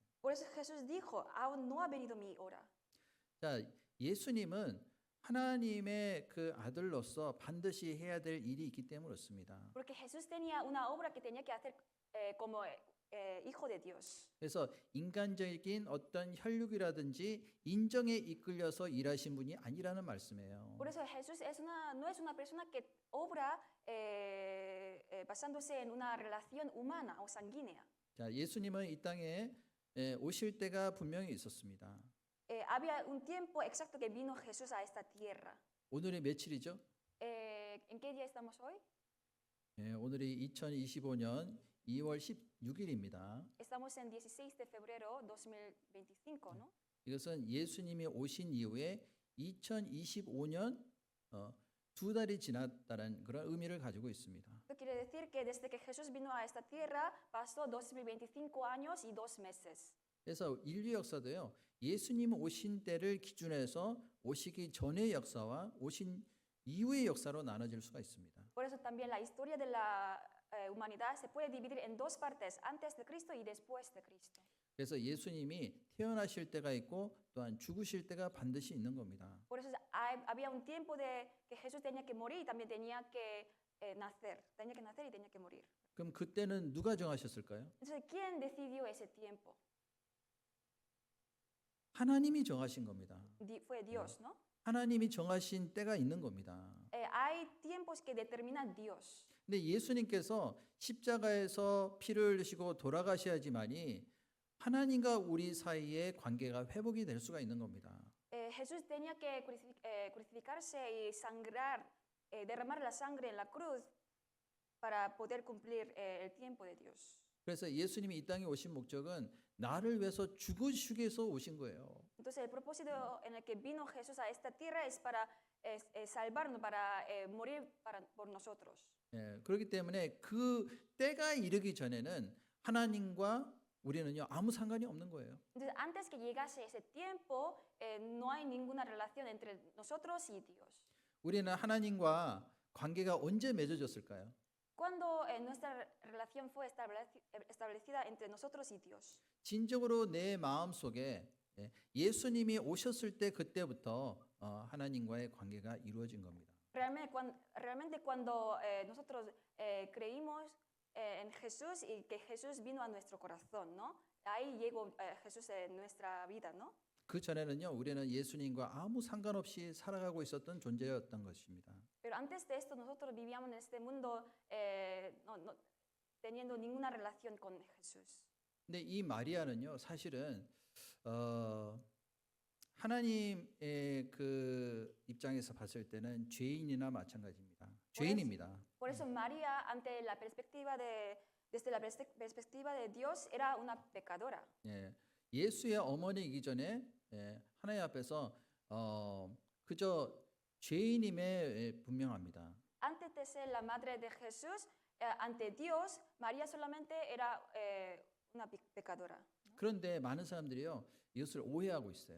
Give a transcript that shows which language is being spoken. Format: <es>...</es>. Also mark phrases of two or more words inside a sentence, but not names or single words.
<es>Por eso Jesús dijo, aún no ha venido mi hora.</es> <ko>자, 예수님은 하나님의 그 아들로서 반드시 해야 될 일이 있기 때문에 그렇습니다.</ko> <es>Porque Jesús tenía una obra que tenía que hacer como hijo de Dios.</es> <ko>그래서 인간적인 어떤 혈육이라든지 인정에 이끌려서 일하신 분이 아니라는 말씀이에요.</ko> <es>Por eso Jesús no es una persona que obra basándose en una relación humana o sanguínea.</es> <ko>자, 예수님은 이 땅에 오실 때가 분명히 있었습니다.</ko> <es>Había un tiempo exacto que vino Jesús a esta tierra.</es> <ko>오늘이 며칠이죠?</ko> <es>¿En qué día estamos hoy?</es> <ko>오늘이 2025년 2월 16일입니다.</ko> <es>Estamos en 16 de febrero 2025, ¿no?</es> <ko>이것은 예수님이 오신 이후에 2025년 두 달이 지났다는 그런 의미를 가지고 있습니다.</ko> <es>Esto quiere decir que desde que Jesús vino a esta tierra pasó 2025 años y 2 meses.</es> <ko>그래서 인류 역사도요. 예수님 오신 때를 기준해서 오시기 전의 역사와 오신 이후의 역사로 나눠질 수가 있습니다.</ko> <es>Por eso también la historia de la humanidad se puede dividir en dos partes, antes de Cristo y después de Cristo.</es> <ko>그래서 예수님이 태어나실 때가 있고 또한 죽으실 때가 반드시 있는 겁니다.</ko> <es>Por eso había un tiempo de que Jesús tenía que morir y también tenía que nacer y tenía que morir.</es> <ko>그럼 그때는 누가 정하셨을까요?</ko> <es>Entonces, ¿quién decidió ese tiempo?</es> <ko>하나님이 정하신 겁니다.</ko> <es>Fue Dios, ¿no?</es> <ko>하나님이 정하신 때가 있는 겁니다.</ko> <es>Hay tiempos que determina Dios.</es> <ko>근데 예수님께서 십자가에서 피를 흘리시고 돌아가셔야지만이 하나님과 우리 사이의 관계가 회복이 될 수가 있는 겁니다.</ko> <es>Jesús tenía que crucificarse y sangrar, derramar la sangre en la cruz para poder cumplir el tiempo de Dios.</es> <ko>그래서 예수님이 이 땅에 오신 목적은 나를 위해서 죽으시기 위해서 오신 거예요.</ko> <es>Entonces el propósito en el que vino Jesús a esta tierra es para salvarnos, para morir por nosotros.</es> <ko>그렇기 때문에 그 때가 이르기 전에는 하나님과 우리는요 아무 상관이 없는 거예요.</ko> <es>Entonces antes que llegase ese tiempo, no hay ninguna relación entre nosotros y Dios.</es> <ko>우리는 하나님과 관계가 언제 맺어졌을까요?</ko> <es>Cuando nuestra relación fue establecida entre nosotros y Dios.</es> <ko>진정으로 내 마음 속에 예수님이 오셨을 때 그때부터 하나님과의 관계가 이루어진 겁니다.</ko> <es>Realmente cuando nosotros creímos en Jesús y que Jesús vino a nuestro corazón, ¿no? Ahí llegó Jesús en nuestra vida, ¿no?</es> <ko>그 전에는요, 우리는 예수님과 아무 상관없이 살아가고 있었던 존재였던 것입니다.</ko> <es>Pero antes de esto nosotros vivíamos en este mundo no teniendo ninguna relación con Jesús.</es> <ko>근데 이 마리아는요, 사실은 하나님의 그 입장에서 봤을 때는 죄인이나 마찬가지입니다. 죄인입니다.</ko> <es>Por eso María, ante la perspectiva desde la perspectiva de Dios, era una pecadora.</es> <ko>예, 예수의 어머니이기 전에 하나님 앞에서 그저 죄인임에 분명합니다.</ko> <es>Antes de ser la madre de Jesús, ante Dios, María solamente era una pecadora.</es> <ko>그런데 많은 사람들이요, 이것을 오해하고 있어요.</ko>